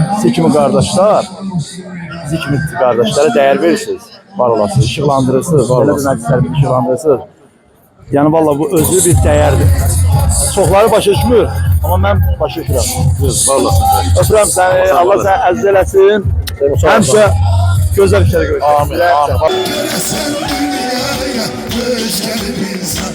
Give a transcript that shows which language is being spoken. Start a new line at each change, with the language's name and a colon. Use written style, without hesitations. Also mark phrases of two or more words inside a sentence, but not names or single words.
Azerbaijani: Siz kimi qardaşlar, bizi kimi qardaşlara dəyər verirsiniz. Var olasınız, işıqlandırırsınız, belə bir məclisləri işıqlandırırsınız. Yəni valla bu özü bir dəyərdir. Çoxları başa düşmür, amma mən başa düşürəm. Var olasın. Öpürəm səni, Allah səni əziz eləsin. Həmişə gözəl işlərə görüşürüz. Amin. Amin. Görəsən dünyaya hoş geldin insan.